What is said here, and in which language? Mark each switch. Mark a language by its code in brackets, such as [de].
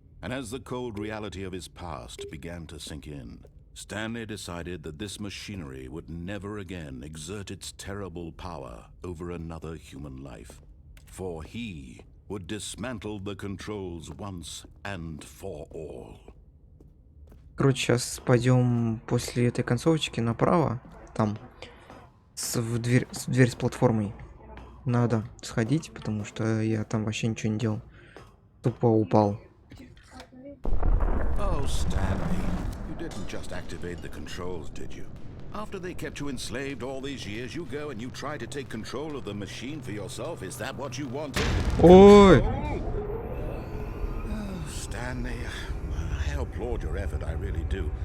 [en] And as the cold reality of his past began to sink in, Stanley decided that this machinery would never again exert its terrible power over another human life. For he would dismantle the controls once and for all. [ru] Короче, сейчас пойдем после этой концовочки направо. Там в дверь с платформой. Надо сходить, потому что я там вообще ничего не делал. Тупо упал. [en] Oh, Stanley, you didn't just activate the controls, did you? After they kept you enslaved all these years, you go and you try to take control of the machine for yourself. Is that what you wanted? [ru] Ой! [en] Oh, Stanley, I applaud your effort, I really do.